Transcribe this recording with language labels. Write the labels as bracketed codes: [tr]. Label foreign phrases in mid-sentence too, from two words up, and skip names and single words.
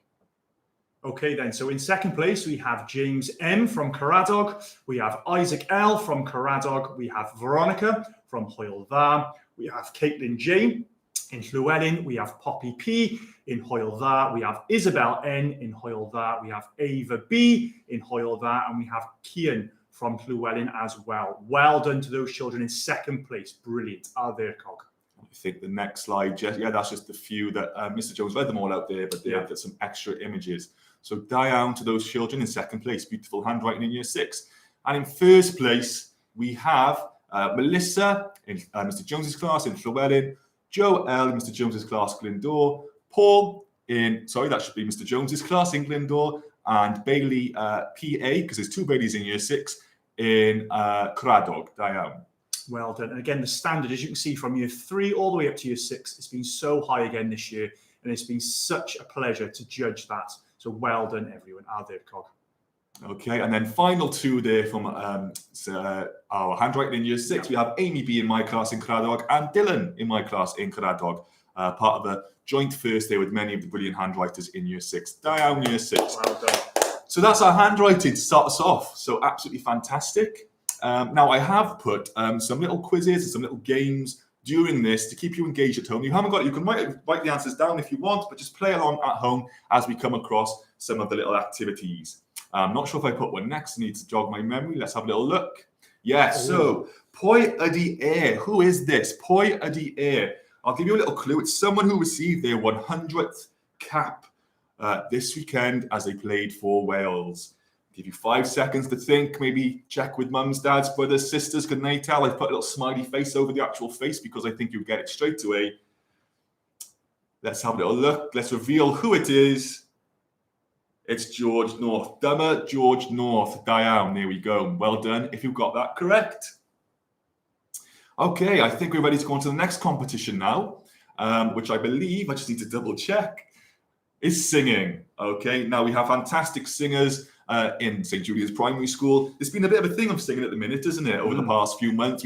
[en] Okay then, so in 2nd place, we have James M from Caradog, we have Isaac L from Caradog, we have Veronica from Hwyl Dda, we have Caitlin J in Llywelyn, we have Poppy P in Hwyl Dda, we have Isabel N in Hwyl Dda, we have Ava B in Hwyl Dda, and we have Cian from Llywelyn as well. Well done to those children in 2nd place. Brilliant. Are there, Cog? I think the next slide, that's just a few that Mr. Jones read them all out there, but they have got some extra images. So [cy] da iawn [en] to those children in 2nd place. Beautiful handwriting in year 6. And in 1st place, we have Melissa in Mr. Jones's class in Llywelyn, Joe L in Mr. Jones's class, Glyndŵr, Paul in, that should be Mr. Jones's class in Glyndŵr, and Bailey PA, because there's 2 Baileys in year 6, in Caradog. [cy] Da iawn. [en] Well done. And again, the standard, as you can see, from year 3 all the way up to year 6, it's been so high again this year, and it's been such a pleasure to judge that. So well done, everyone. Are there, Cog? Okay, and then final 2 there from our handwriting in year 6. We have Amy B in my class in Caradog and Dylan in my class in Caradog, part of a joint first there with many of the brilliant handwriters in year 6. [cy] Da iawn, [en] year 6. Well done. So that's our handwriting to start us off. So absolutely fantastic. Now I have put some little quizzes and some little games during this to keep you engaged at home. You haven't got, you can write the answers down if you want, but just play along at home as we come across some of the little activities. I'm not sure if I put one next. I need to jog my memory. Let's have a little look. Yes, so [cy] Pwy ydi e? [en] Who is this? [cy] Pwy ydi e? [en] I'll give you a little clue. It's someone who received their 100th cap this weekend as they played for Wales. Give you 5 seconds to think, maybe check with mums, dads, brothers, sisters. Good night, Al. I've put a little smiley face over the actual face because I think you'll get it straight away. Let's have a little look. Let's reveal who it is. It's George North. [cy] Dyma George North. Da iawn. [en] There we go. Well done if you've got that correct. Okay, I think we're ready to go on to the next competition now, which I believe, I just need to double check, is singing. Okay, now we have fantastic singers in St. Julian's Primary School. There's been a bit of a thing of singing at the minute, isn't it, over the past few months.